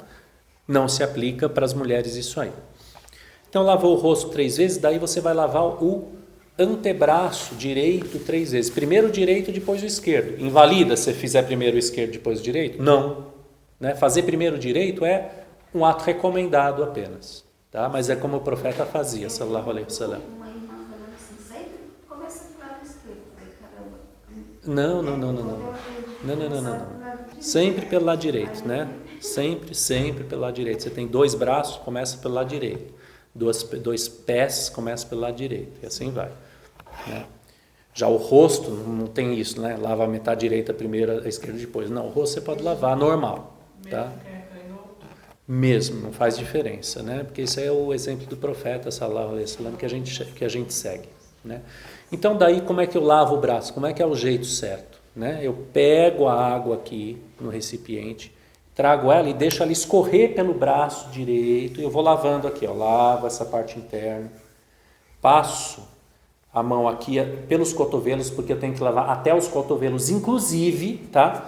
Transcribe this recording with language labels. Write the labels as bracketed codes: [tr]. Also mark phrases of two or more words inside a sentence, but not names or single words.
[pt] Não se aplica para as mulheres isso aí. Então, lavou o rosto 3 vezes, daí você vai lavar o antebraço direito 3 vezes. Primeiro o direito, depois o esquerdo. Invalida se fizer primeiro o esquerdo, depois o direito? Não. Né? Fazer primeiro o direito é um ato recomendado apenas. Tá? Mas é como o profeta fazia, [ar] صلى الله عليه وسلم. [pt] Não. Sempre pelo lado direito, né? Sempre pelo lado direito. Você tem 2 braços, começa pelo lado direito. 2 pés, começa pelo lado direito. E assim vai. Né? Já o rosto, não tem isso, né? Lava a metade direita primeiro, a esquerda depois. Não, o rosto você pode lavar normal, tá? Mesmo, não faz diferença, né? Porque esse é o exemplo do profeta, [ar] صلى الله عليه وسلم, [pt] que a gente segue, né? Então, daí, como é que eu lavo o braço? Como é que é o jeito certo? Né? Eu pego a água aqui no recipiente, trago ela e deixo ela escorrer pelo braço direito, e eu vou lavando aqui, ó, lavo essa parte interna, passo a mão aqui pelos cotovelos, porque eu tenho que lavar até os cotovelos, inclusive, tá?